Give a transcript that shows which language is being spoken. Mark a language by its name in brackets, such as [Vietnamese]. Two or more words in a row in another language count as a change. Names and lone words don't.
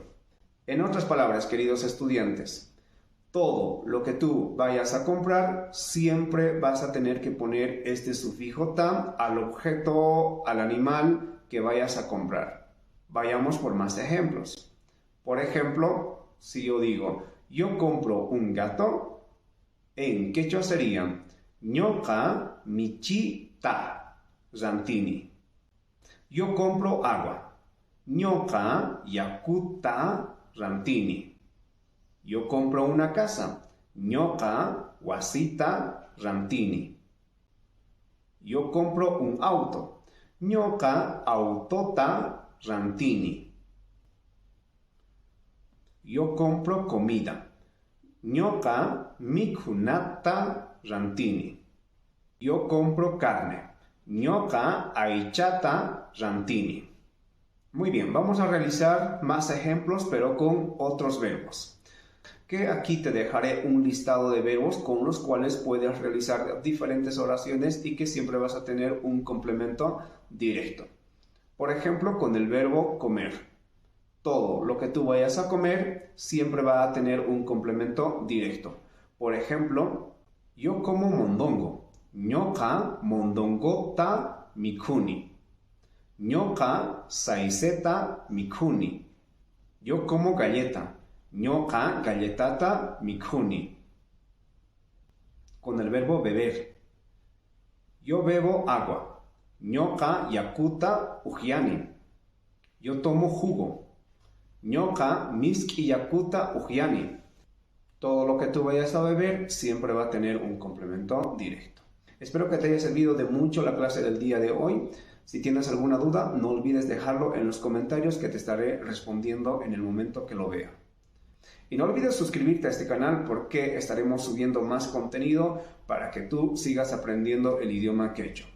[Spanish] En otras palabras, queridos estudiantes, todo lo que tú vayas a comprar, siempre vas a tener que poner este sufijo ta al objeto, al animal que vayas a comprar. Vayamos por más ejemplos. Por ejemplo, si yo digo, yo compro un gato, en quechua sería [Quechua] ñoqa michi ta rantini. [Spanish] Yo compro agua. [Quechua] ñoqa yakuta rantini. [Spanish] Yo compro una casa. [Quechua] ñoqa wasita rantini. [Spanish] Yo compro un auto. [Quechua] ñoqa autota rantini. [Spanish] Yo compro comida. [Quechua] ñoqa mikhunata rantini. [Spanish] Yo compro carne. [Quechua] ñoqa aychata rantini. [Spanish] Muy bien, vamos a realizar más ejemplos, pero con otros verbos. Que aquí te dejaré un listado de verbos con los cuales puedes realizar diferentes oraciones y que siempre vas a tener un complemento directo. Por ejemplo, con el verbo comer. Todo lo que tú vayas a comer siempre va a tener un complemento directo. Por ejemplo, yo como mondongo. [Quechua] ñoqa mondongota mikhuni. ñoqa saiseta mikhuni. [Spanish] Yo como galleta. [Quechua] ñoqa galletata mikhuni. [Spanish] Con el verbo beber. Yo bebo agua. [Quechua] ñoqa yakuta ujiani. [Spanish] Yo tomo jugo. [Quechua] ñoqa miski yakuta ujiani. [Spanish] Todo lo que tú vayas a beber siempre va a tener un complemento directo. Espero que te haya servido de mucho la clase del día de hoy. Si tienes alguna duda, no olvides dejarlo en los comentarios que te estaré respondiendo en el momento que lo vea. Y no olvides suscribirte a este canal porque estaremos subiendo más contenido para que tú sigas aprendiendo el idioma quechua.